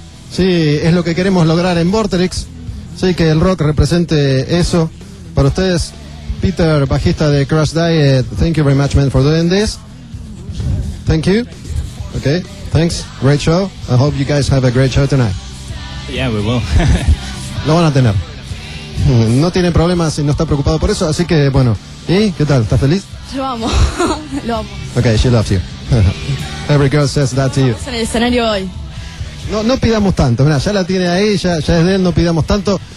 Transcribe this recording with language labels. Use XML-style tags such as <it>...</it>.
<es>Sí, es lo que queremos lograr en Vorterix. Sí, que el rock represente eso para ustedes. Peter, bajista de Crash Diet.</es> <en>Thank you very much, man, for doing this. Thank you. Okay, thanks. Great show. I hope you guys have a great show tonight. Yeah, we will.</en> <es>Lo van a tener. No tiene problemas y no está preocupado por eso. Así que, bueno. ¿Y qué tal? ¿Estás feliz? Lo amo. Lo amo.</es> <en>Okay, she loves you. Every girl says that to you.</en> <es>En el escenario hoy. No pidamos tanto, mirá, ya la tiene ahí, ya es de él, no pidamos tanto.</es>